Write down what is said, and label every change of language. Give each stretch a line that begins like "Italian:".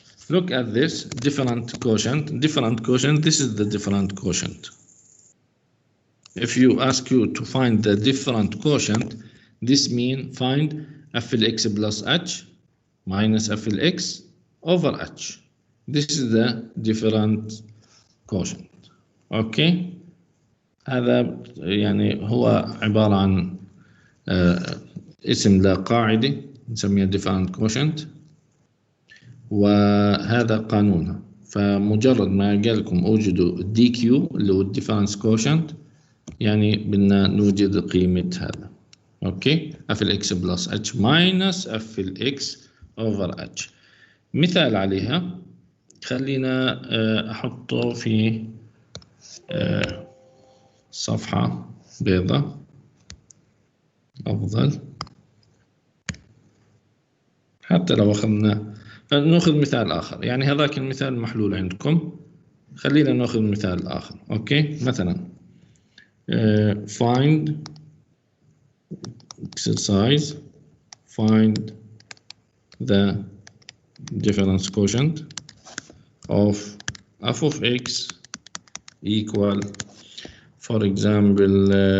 English: Look at this, different quotient. Different quotient, this is the different quotient. If you ask you to find the different quotient, this means find f(x) plus h minus f(x) over h. This is the different quotient.
Arabic: اوكي، هذا يعني هو عبارة عن اسم لقاعدة نسميها different quotient، وهذا قانونها. فمجرد ما قال لكم اوجدوا دي كيو اللي هو difference quotient، يعني بدنا نوجد قيمة هذا. اوكي، اف الاكس بلس اتش ماينس اف الاكس اوفر اتش. مثال عليها، خلينا احطه في صفحة بيضاء أفضل، حتى لو أخذنا نأخذ مثال آخر. يعني هذاك المثال محلول عندكم، خلينا نأخذ مثال آخر. أوكي، مثلا
English: find exercise, find the difference quotient of f of x equal, for example,